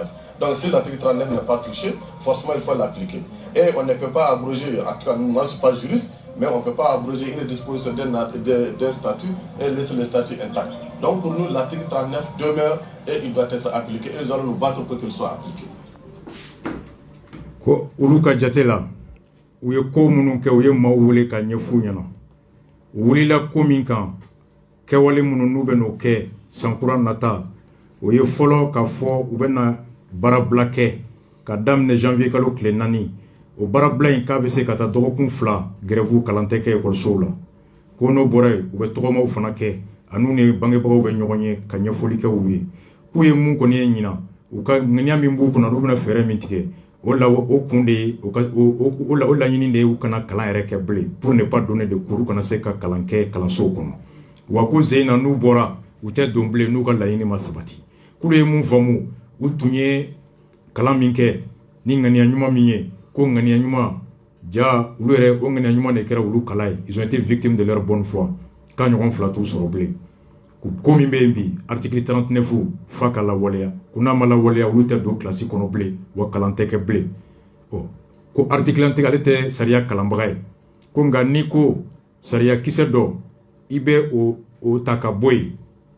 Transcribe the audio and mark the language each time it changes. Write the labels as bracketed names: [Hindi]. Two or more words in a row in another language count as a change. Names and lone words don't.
[French] Donc si l'article 39 n'est pas touché, forcément il faut l'appliquer. Et on ne peut pas abroger, en tout cas moi je ne suis pas juriste, mais on ne peut pas abroger une disposition d'un statut et laisser le statut intact. Donc pour nous, l'article 39 demeure et il doit être appliqué et nous allons nous battre pour qu'il soit appliqué. [Bambara] Ko ulu ka jate la u ye ko minnu kɛ u ye maaw wele ka ɲɛfu ɲɛna u wulila ko min kan kɛwale minnu n'u bɛ n'o kɛ sankura nata o ye fɔlɔ ka fɔ u bɛ na baarabila kɛ ka daminɛ janvier kalo tile 4 o baarabila in k'a bɛ se ka taa dɔgɔkun 2 grève kalan tɛ kɛ ekɔlisow la ko n'o bɔra yen u bɛ tɔgɔmaw fana kɛ an'u ni bangebagaw bɛ ɲɔgɔn ye ka ɲɛfɔli kɛ u ye k'u ye mun kɔni ye ɲina u ka ŋaniya min b'u kunna olu bɛna fɛɛrɛ min tigɛ o kun de ye o laɲini de ye u kana kalan yɛrɛ kɛ bilen [French] pour ne pas donner de cours [Bambara] kana se ka kalan kɛ kalansow kɔnɔ wa ko zeyina n'u bɔra u tɛ don bilen n'u ka laɲini ma sabati k'olu ye mun faamu u tun ye kalan min kɛ ni ŋaniya ɲuman min ye ko ŋaniya ɲuman ja olu yɛrɛ o ŋaniya ɲuman de kɛra olu kala ye [French] ils ont été victimes de leur bonne foi [Bambara] k'a ɲɔgɔn 2 t'u sɔrɔ bilen ko min bɛ yen bi article 39 fa ka lawaleya ko n'a ma lawaleya olu tɛ don kilasi kɔnɔ bilen wa kalan tɛ kɛ bilen ko article an tɛ ale tɛ sariya kalanbaga ye ko nka ni ko sariya kisɛ dɔ i bɛ o ta ka bɔ yen i